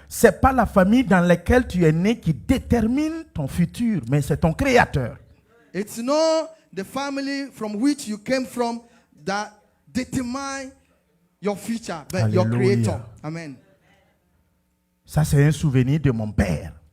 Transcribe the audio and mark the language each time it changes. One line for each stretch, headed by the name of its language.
French: C'est pas la famille dans laquelle tu es né qui détermine ton futur, mais c'est ton créateur.
English: It's not the family from which you came from that determine your future, but your Hallelujah. creator. Amen.
French: Ça, c'est un souvenir de mon père.